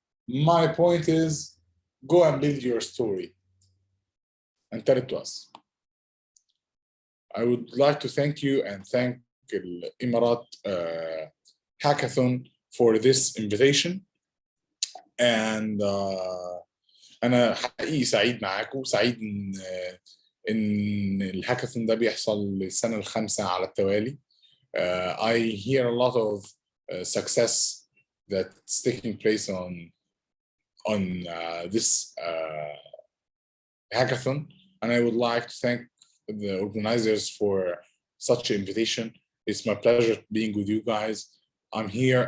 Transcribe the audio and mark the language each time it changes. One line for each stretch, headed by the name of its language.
English: My point is go and build your story and tell it to us. I would like to thank you and thank the Emirat Hackathon for this invitation.
Arabic: And أنا حقيقي سعيد معاكم، سعيد إن الهاكاثون ده بيحصل للسنة الخامسة على التوالي.
English: I hear a lot of success that's taking place on this hackathon, and I would like to thank the organizers for such an invitation. It's my pleasure being with you guys. I'm here.